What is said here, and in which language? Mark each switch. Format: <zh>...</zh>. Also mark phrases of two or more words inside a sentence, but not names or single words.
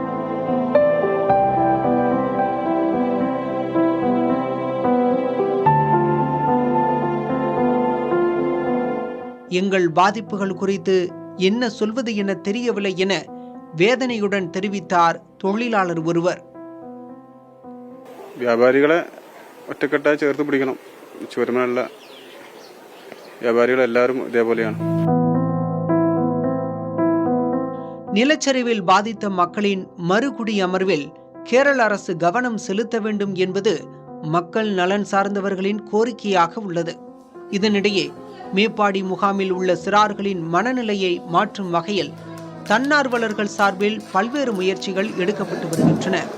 <ta>எங்கள் பாதிப்புகள் குறித்து என்ன சொல்வது என தெரியவில்லை என வேதனையுடன் தெரிவித்தார் தொழிலாளர் ஒருவர்.</ta> <ml>വ്യാപാരികളെ ഒറ്റക്കെട്ടായി ചേർത്ത് പിടിക്കണം. ചുവരുമല്ല വ്യാപാരികളെല്ലാവരും ഇതേപോലെയാണ്.</ml> <ta>நிலச்சரிவில் பாதித்த மக்களின் மறுகுடி அமர்வில் கேரள அரசு கவனம் செலுத்த வேண்டும் என்பது மக்கள் நலன் சார்ந்தவர்களின் கோரிக்கையாக உள்ளது. இதனிடையே மேப்பாடி முகாமில் உள்ள சிறார்களின் மனநிலையை மாற்றும் வகையில் தன்னார்வலர்கள் சார்பில் பல்வேறு முயற்சிகள் எடுக்கப்பட்டு வருகின்றன.</ta>